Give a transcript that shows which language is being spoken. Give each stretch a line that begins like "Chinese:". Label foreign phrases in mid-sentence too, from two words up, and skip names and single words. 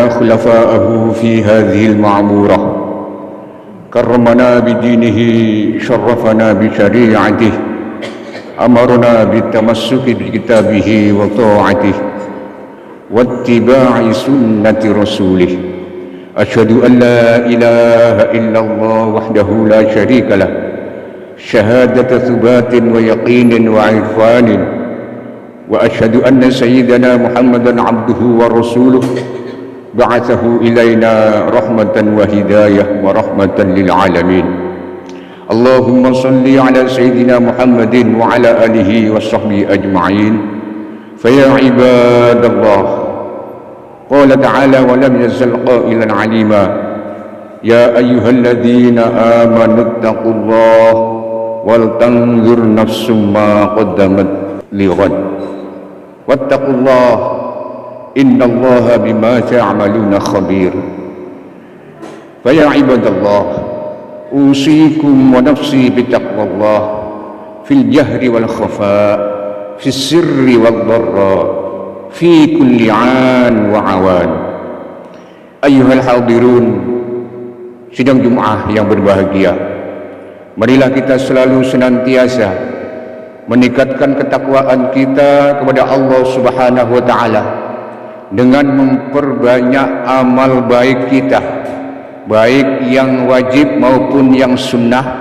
Arabic: خلفاءه في هذه المعمورة كرمنا بدينه شرفنا بشريعته أمرنا بالتمسك بكتابه وطاعته واتباع سنة رسوله أشهد أن لا إله إلا الله وحده لا شريك له شهادة ثبات ويقين وعرفان وأشهد أن سيدنا محمدا عبده ورسوله بعثه إلينا رحمة وهداية ورحمة للعالمين. اللهم صل على سيدنا محمد وعلى آله وصحبه أجمعين. فيا عباد الله قال تعالى ولم يزل قائلا عليما يا أيها الذين آمنوا اتقوا الله ولتنظر نفس ما قدمت لغد واتقوا الله إن الله بما تعملون خبير. فيا عباد الله أوصيكم ونفسي بتقوى الله في الجهر والخفاء في السر والضراء في كل آن وأوان. أيها الحاضرون,
Indonesian: sidang Jumat yang berbahagia, marilah kita selalu senantiasa meningkatkan ketakwaan kita kepada
Arabic: الله سبحانه وتعالى
Indonesian: dengan memperbanyak amal baik kita, baik yang wajib maupun yang sunnah